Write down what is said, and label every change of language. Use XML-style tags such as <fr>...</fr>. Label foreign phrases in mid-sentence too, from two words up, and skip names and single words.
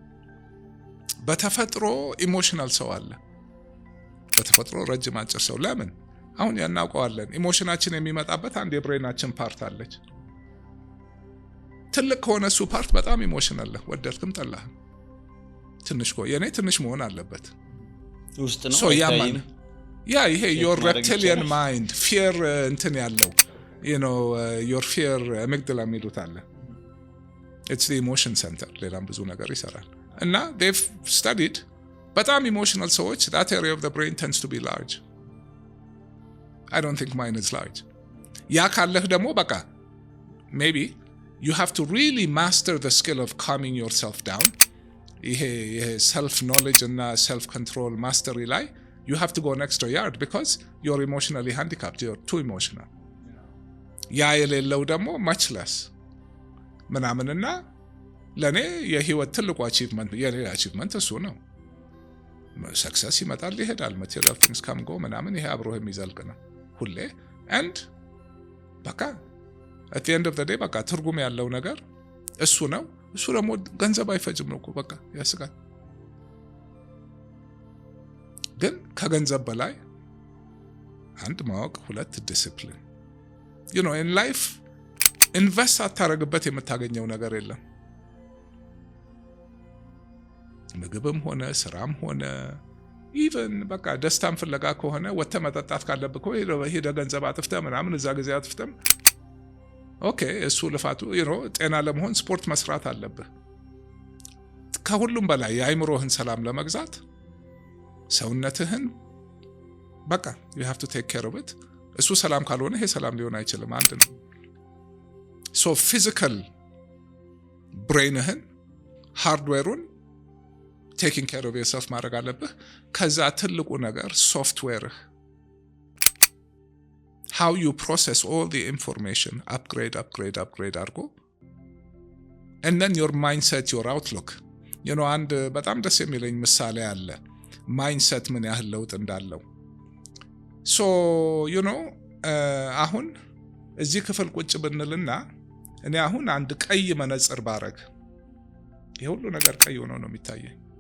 <am>በተፈጥሮ ኢሞሽናል ሰው አለ፣ በተፈጥሮ ረጅም አጭር ሰው። ለምን አሁን ያናውቀዋለን። ኢሞሽናችን የሚመጣበት አንድ የብሬናችን ፓርት አለች። ትልቅ ከሆነ እሱ ፓርት በጣም ኢሞሽናል ነህ፣ ወደድክም ጠላህም። ትንሽ የኔ ትንሽ መሆን አለበት ውስጥ ነው።</am> <en>ይሄ your reptilian mind fear</en> <am>እንትን ያለው</am> <en>your fear amygdala</en> <am>የሚሉት አለ።</am> <en>it's the emotion center።</en> <am>ሌላም ብዙ ነገር ይሰራል።</am> <en>እና they've studied</en> <am>በጣም ኢሞሽናል ሰዎች</am> <en>that area of the brain tends to be large. I don't think mine is large.</en> <am>ያ ካለህ ደግሞ በቃ</am> <en>maybe you have to really master the skill of calming yourself down. ይሄ self knowledge እና self control mastery ላይ you have to go an extra yard because you're emotionally handicapped, you're too emotional.</en> <am>ያ የሌለው ደግሞ</am> <en>much less</en> <am>ምናምንና ለኔ የህይወት ትልቁ achievement የኔ achievement እሱ ነው። ሰክሰስ ይመጣል ይሄዳል፣</am> <en>material things come go</en> <am>ምናምን፣ ይሄ አብሮህ የሚዘልቅ ነው ሁሌ። and በቃ</am> <en>at the end of the day</en> <am>በቃ ትርጉም ያለው ነገር እሱ ነው። እሱ ደግሞ ገንዘብ አይፈጅም ነው እኮ በቃ ያስጋል። ግን ከገንዘብ በላይ አንድ ማወቅ፣ ሁለት ዲሲፕሊን።</am> <en>in life</en> <am>ኢንቨስት አታረግበት የምታገኘው ነገር የለም። ምግብም ሆነ ስራም ሆነ ኢቨን በቃ ደስታም ፍለጋ ከሆነ ወጥተህ መጠጣት ካለብህ እኮ ሄደህ ገንዘብ አጥፍተህ ምናምን እዛ ጊዜ አጥፍተህ እሱ ልፋቱ ጤና ለመሆን ስፖርት መስራት አለብህ። ከሁሉም በላይ የአይምሮህን ሰላም ለመግዛት ሰውነትህን በቃ</am> <en>you have to take care of it።</en> <am>እሱ ሰላም ካልሆነ ይሄ ሰላም ሊሆን አይችልም። አንድ ነው። so</am> <en>physical brain</en> <am>ህን ሃርድዌሩን</am> <en>taking care of yourself</en> <am>ማድረግ አለብህ። ከዛ ትልቁ ነገር ሶፍትዌርህ</am> <en>how you process all the information upgrade አድርጎ and then your mindset, your outlook.</en> <am>አንድ በጣም ደስ የሚለኝ ምሳሌ አለ ማይንድሴት ምን ያህል ለውጥ እንዳለው። so አሁን እዚህ ክፍል ቁጭ ብንልና እኔ አሁን አንድ ቀይ መነጽር ባረግ የሁሉ ነገር ቀይ ሆኖ ነው የሚታየኝ።</am>